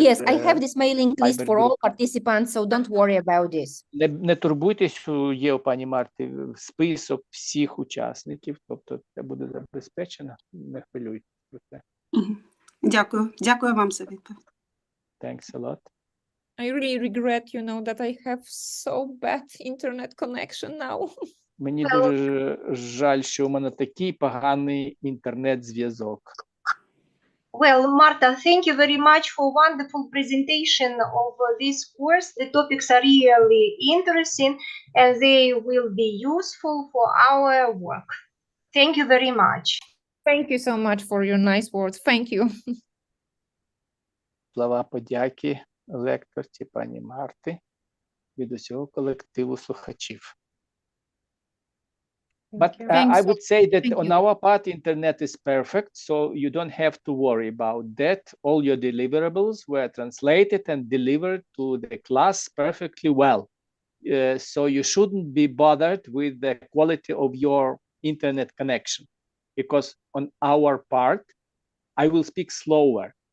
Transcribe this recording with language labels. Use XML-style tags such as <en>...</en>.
<en>Yes, I have this mailing list Viber for all group. participants, so don't worry about this.</en> <uk>Не турбуйтесь, є у пані Марти список всіх учасників, тобто це буде забезпечено, не хвилюйтесь про це. Дякую. Дякую вам за відповідь.</uk> <en>Thanks a lot. I really regret, that I have so bad internet connection now.</en> <uk>Мені дуже жаль, що у мене такий поганий інтернет-зв'язок.</uk> <en>Well, Marta, thank you very much for wonderful presentation of this course. The topics are really interesting and they will be useful for our work. Thank you very much. Thank you so much for your nice words. Thank you.</en> <uk>Слова подяки лекторці пані Марти від усього колективу слухачів.</uk> <en>But I would say that on our part, internet is perfect, so you don't have to worry about that. All your deliverables were translated and delivered to the class perfectly well. So you shouldn't be bothered with the quality of your internet connection, because on our part, I will speak slower.</en>